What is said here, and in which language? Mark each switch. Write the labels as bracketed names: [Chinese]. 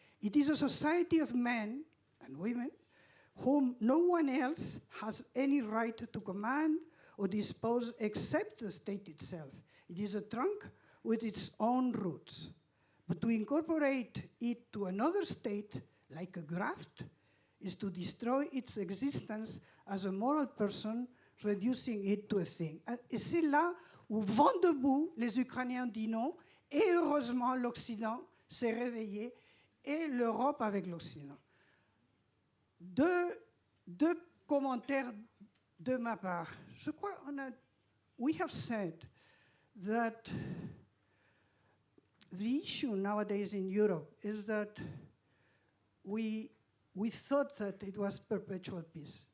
[English] It is a society of men and women whom no one else has any right to command or dispose except the state itself. It is a trunk with its own roots. But to incorporate it to another state, like a graft, is to destroy its existence as a moral person, reducing it to a thing. [French] Et c'est là où vent debout, les Ukrainiens disent non, et heureusement l'Occident s'est réveillé, et l'Europe avec l'Occident. Deux commentaires de ma part. Je crois [English] we have said that the issue nowadays in Europe is that we thought that it was perpetual peace.